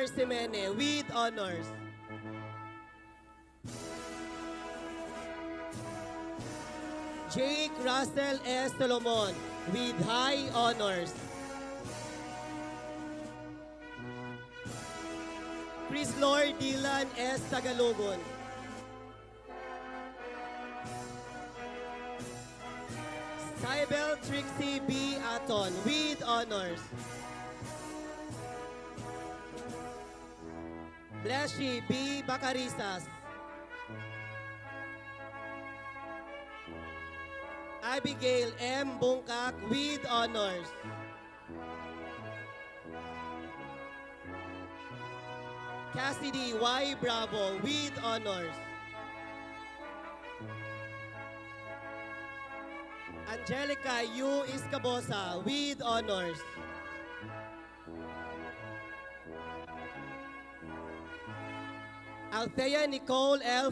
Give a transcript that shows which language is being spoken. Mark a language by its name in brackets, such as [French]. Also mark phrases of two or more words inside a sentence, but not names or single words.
[English] Semene with honors. Jake Russell S. Solomon with high honors. Chris Lord Dylan S. Tagalogon. Cybel Trixie B. Aton with honors. Blashy B. Bacarisas. Abigail M. Bungkak with honors. Cassidy Y. Bravo with honors. Angelica U. Iscabosa with honors. Althea Nicole L.